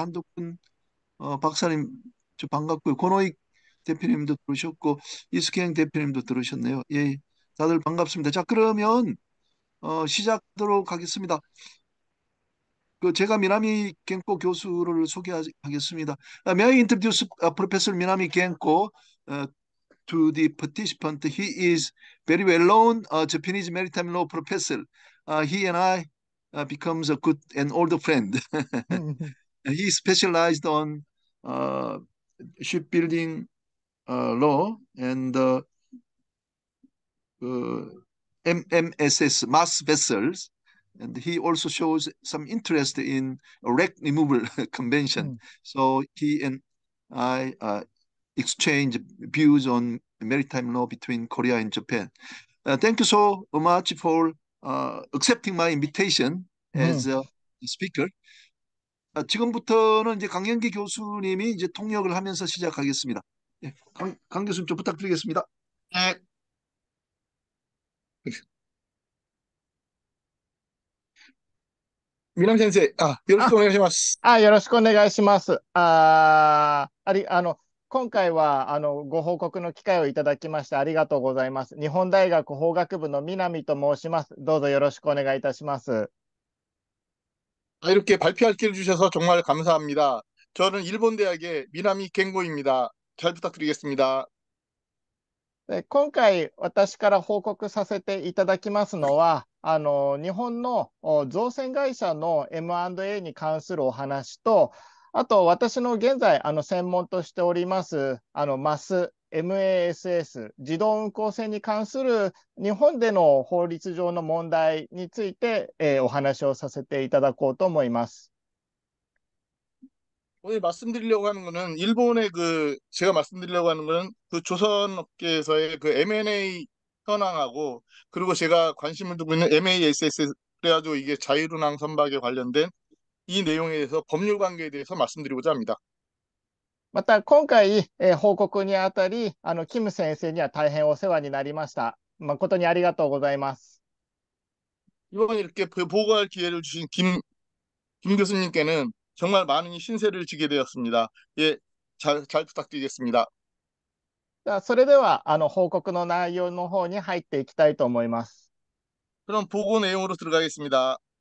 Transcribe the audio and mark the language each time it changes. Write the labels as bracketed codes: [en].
[ko] 한덕훈 박사님 저 반갑고요. 권호익 대표님도 들어오셨고 이수경 대표님도 들어오셨네요. 예, 다들 반갑습니다. 자, 그러면 시작하도록 하겠습니다. 그 제가 미나미 겐코 교수를 소개하겠습니다. [en] May I introduce Professor Minami Genko to the participant? He is very well known Japanese maritime law professor. He and I becomes a good and old friend. He specialized on uh, shipbuilding law and MMSS mass vessels, and he also shows some interest in wreck removal convention. So he and I exchange views on maritime law between Korea and Japan. Thank you so much for accepting my invitation as a speaker. [ko] 지금부터는 이제 강영기 교수님이 이제 통역을 하면서 시작하겠습니다. 예, 강 교수님 좀 부탁드리겠습니다. 네. [ja] 미남先生, よろしくお願いします. よろしくお願いします。今回はご報告の機会をいただきましてありがとうございます。日本大学法学部の南と申します。どうぞよろしくお願いいたします。 [ko] 이렇게 발표할 기회를 주셔서 정말 감사합니다. 저는 일본 대학의 미나미 겐고입니다. 잘 부탁드리겠습니다. [ja] 今回私から報告させていただきますのは日本の造船会社の M&A に関するお話とあと私の現在専門としておりますMASS 自動運航船に関する日本での法律上の問題について、お話をさせていただこうと思います。 [ko] 오늘 말씀드리려고 하는 거는 일본의 제가 말씀드리려고 하는 거는 그 조선업계에서의 그 M&A 현황하고 그리고 제가 관심을 두고 있는 MASS 그래가지고 이게 자율운항 선박에 관련된 이 내용에 대해서 법률 관계에 대해서 말씀드리고자 합니다. [ja] また今回、報告にあたりキム先生には大変お世話になりました。誠にありがとうございます。 [ko] 이번에 이렇게 보고할 기회를 주신 김 교수님께는 정말 많은 신세를 지게 되었습니다. 예, 잘 부탁드리겠습니다. [ja] それでは報告の内容の方に入っていきたいと思います。 [ko] 그럼 보고 내용으로 들어가겠습니다.